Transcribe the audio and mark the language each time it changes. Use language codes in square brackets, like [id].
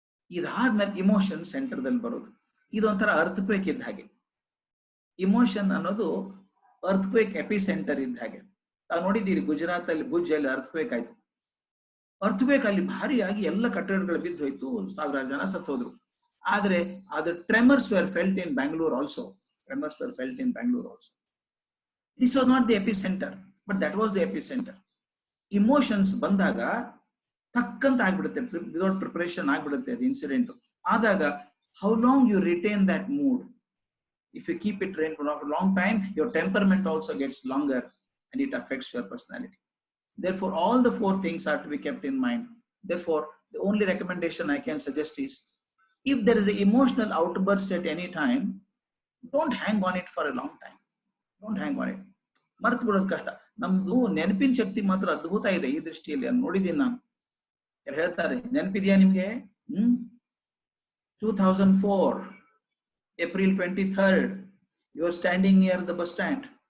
[kn] ಇದಾದ್ಮೇಲೆ ಇಮೋಷನ್ ಸೆಂಟರ್ದಲ್ಲಿ ಬರೋದು. ಇದೊಂಥರ ಅರ್ಥಕ್ವೇಕ್ ಇದ್ದ ಹಾಗೆ. ಇಮೋಷನ್ ಅನ್ನೋದು ಅರ್ಥಕ್ವೇಕ್ ಎಪಿಸೆಂಟರ್ ಇದ್ದ ಹಾಗೆ. ತಾವು ನೋಡಿದ್ದೀರಿ ಗುಜರಾತ್ ಅಲ್ಲಿ ಭುಜ್ ಅಲ್ಲಿ ಅರ್ಥಕ್ವೇಕ್ ಆಯ್ತು. ಅರ್ಥಕ್ವೇಕ್ ಅಲ್ಲಿ ಭಾರಿಯಾಗಿ ಎಲ್ಲ ಕಟ್ಟಡಗಳು ಬಿದ್ದು ಹೋಯ್ತು, ಸಾವಿರಾರು ಜನ ಸತ್ತು ಹೋದ್ರು. ಆದ್ರೆ ಅದು [en] Tremors were felt in Bangalore also. Tremors were felt in Bangalore also. This was not the epicenter, but that was the epicenter. [kn] Emotions ಬಂದಾಗ ತಕ್ಕಂತ ಆಗ್ಬಿಡುತ್ತೆ, [en] without preparation [kn] ಆಗ್ಬಿಡುತ್ತೆ ಅದು ಇನ್ಸಿಡೆಂಟ್. ಆದಾಗ [en] how long you retain that mood. If you keep it trained for a long time, your temperament also gets longer and it affects your personality. Therefore, all the four things are to be kept in mind. Therefore, the only recommendation I can suggest is, if there is an emotional outburst at any time, don't hang on it for a long time. Don't hang on it. [kn] ಮರ್ತು ಬಿಡೋದು ಕಷ್ಟ. ನಮ್ದು ನೆನಪಿನ ಶಕ್ತಿ ಮಾತ್ರ ಅದ್ಭುತ ಇದೆ ಈ ದೃಷ್ಟಿಯಲ್ಲಿ. ಅಲ್ಲಿ ನೋಡಿದ್ದೀನಿ ನಾನು. ಹೇಳ್ತಾರೆ, ನೆನಪಿದೆಯಾ ನಿಮ್ಗೆ? [en] 2004 April 23rd, you are standing near the bus stand.